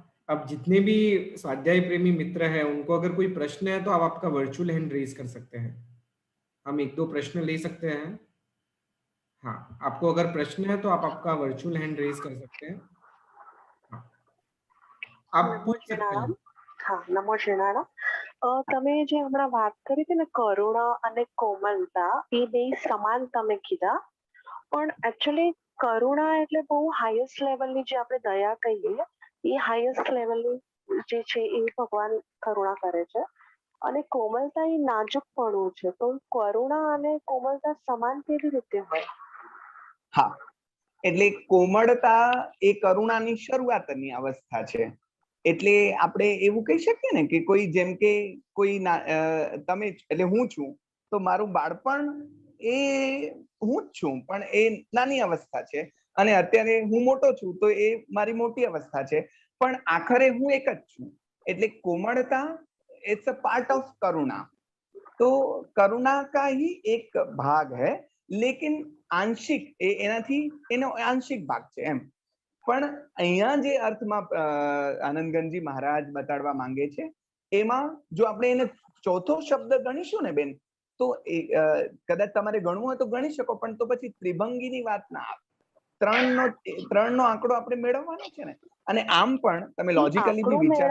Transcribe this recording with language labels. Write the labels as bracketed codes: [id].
[hi] अब जितने भी स्वाध्याय प्रेमी मित्र हैं, उनको अगर कोई प्रश्न है तो आप आपका वर्चुअल हैंड रेज कर सकते हैं, हम 1-2 प्रश्न ले सकते हैं। हाँ, आपको अगर प्रश्न है तो आप आपका वर्चुअल हैंड रेज कर सकते हैं। हाँ। आप [gu] નમો [hi] पूछ सकते [gu] શ્રીનારાયણ. [hi] हैं। [gu] હા, નમો શ્રીનારાયણ. તમે જે હમણાં વાત કરી હતી ને કરુણા અને કોમલતા, એ બે સમાન તમે કીધા, પણ એકચ્યુઅલી કરુણા એટલે બહુ હાઈએસ્ટ લેવલની જે આપણે દયા કહીએ, એ હાઈએસ્ટ લેવલની જે છે એ ભગવાન કરુણા કરે છે. અને કોમલતા એ નાજુકપણું છે. તો કરુણા અને કોમલતા સમાન કેવી રીતે હોય? હા, એટલે કોમળતા એ કરુણાની શરૂઆતની અવસ્થા છે. એટલે આપણે એવું કહી શકીએ ને કે કોઈ જેમ કે કોઈ તમે એટલે હું છું તો મારું બાળપણ એ હું જ છું, પણ એ નાની અવસ્થા છે. અને અત્યારે હું મોટો છું તો એ મારી મોટી અવસ્થા છે, પણ આખરે હું એક જ છું. એટલે કોમળતા [en] it's a part of [hi] करुणा. तो करुणा का ही एक भाग है, लेकिन आंशिक [gu] एनाथी एनो आंशिक भाग છે એમ. પણ અહીંયા જે અર્થમાં આનંદગંજી મહારાજ બતાડવા માંગે છે, એમાં જો આપણે એને ચોથો શબ્દ ગણીશું ને બેન, તો કદાચ તમારે ગણવું હોય તો ગણી શકો, પણ તો પછી ત્રિભંગીની વાત ના આવે. ત્રણનો આંકડો આપણે મેળવવાનો છે ને. અને આમ પણ તમે લોજિકલી બી વિચાર